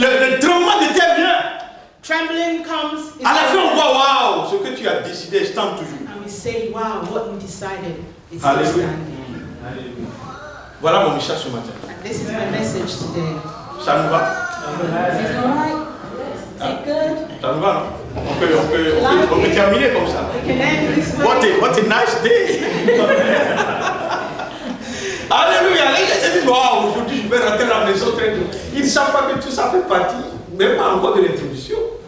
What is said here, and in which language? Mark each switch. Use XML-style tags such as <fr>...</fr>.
<fr>Le tremblement de terre vient.</fr> <en>Trembling comes, it</en> <fr>À la fin, on</fr> <en>stays.</en> <fr>voit, waouh, ce que tu as décidé stand toujours.</fr> <en>And we say, wow, what you decided is still</en> <fr>Alléluia.</fr> <en>standing.</en> <fr>Voilà mon message ce matin.</fr> <en>And this is my message today.</en> <fr>Ça nous va?</fr> <en>Is it alright? Is it good?</en> <fr>Ça nous va, non? On peut terminer comme ça.</fr> <en>We can end this way. What a nice day!</en> <fr>Alléluia! Les gens se disent, waouh, aujourd'hui je vais rentrer à la maison très tôt. Ils ne savent pas que tout ça fait partie, même pas encore de l'introduction.</fr>